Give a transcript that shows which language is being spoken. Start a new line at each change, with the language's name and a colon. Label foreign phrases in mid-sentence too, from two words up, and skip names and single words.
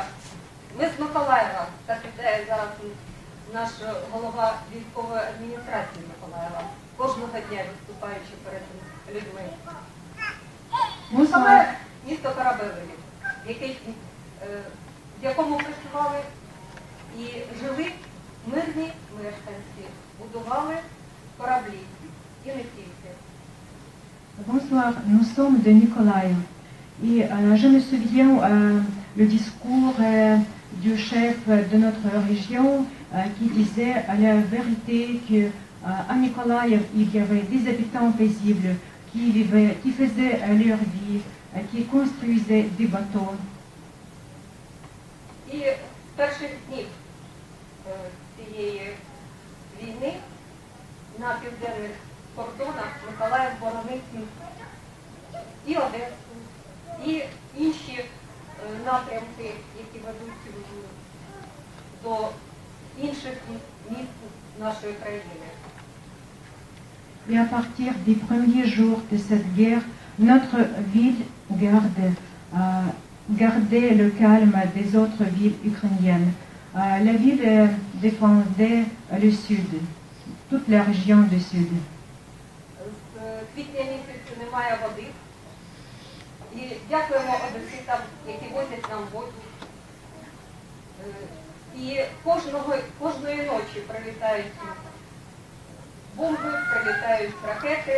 Ukrainian: Ми з Миколаєва, так іде зараз наш голова військової адміністрації Миколаєва, кожного дня виступаючи перед людьми. Саме місто Корабелеві, в якому працювали і жили мирні мешканці, будували кораблі і не тільки.
French: Bonsoir, nous sommes de Nikolaï. Et je me souviens le discours du chef de notre région qui disait à la vérité qu'à Nikolaï, il y avait des habitants paisibles qui vivaient, qui faisaient leur vie, qui construisaient des bateaux.
Ukrainian: І з перших днів цієї війни на південних кордонах Миколаїв боронив і Одесу, і інші напрямки, які ведуть до інших міст нашої країни.
French: Et à partir des premiers jours de cette guerre, notre ville gardait le calme des autres villes ukrainiennes. La ville défendait le sud, toute la région du sud.
Ukrainian: З квітня місяця немає води. І дякуємо одеситам, які возять нам воду. І кожної ночі прилітають бомби, прилітають ракети.